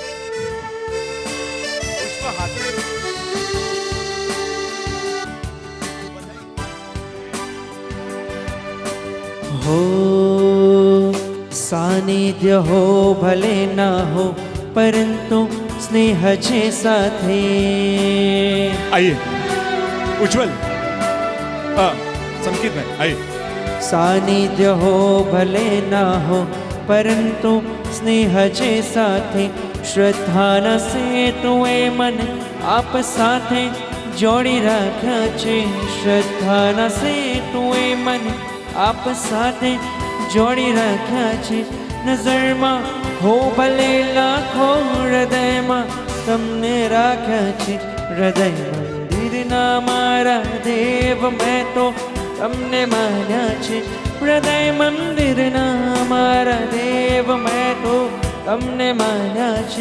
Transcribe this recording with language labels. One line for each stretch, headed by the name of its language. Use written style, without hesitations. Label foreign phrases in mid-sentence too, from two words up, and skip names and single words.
Gujarati: હો સાનિધ્ય હો ભલે ના હો પરંતુ સ્નેહ છે સાથે।
Hindi: आइए उज्जवल, संकेत में आइए।
Gujarati: સાનિધ્ય હો ભલે ના હો પરંતુ સ્નેહ છે સાથે, શ્રદ્ધા ના સેતુએ મન આપ સાથે જોડી રાખ્યા છે। શ્રદ્ધા ના સેતુએ મન આપ સાથે જોડી રાખ્યા છે। નજર માં હો ભલે લાખો હૃદય માં તમને રાખ્યા છે। હૃદય મંદિર ના મારા દેવ મેં તો તમને માન્યા છે। હૃદય મંદિર ના મારા દેવ મેં તો તમને માન્યા છે।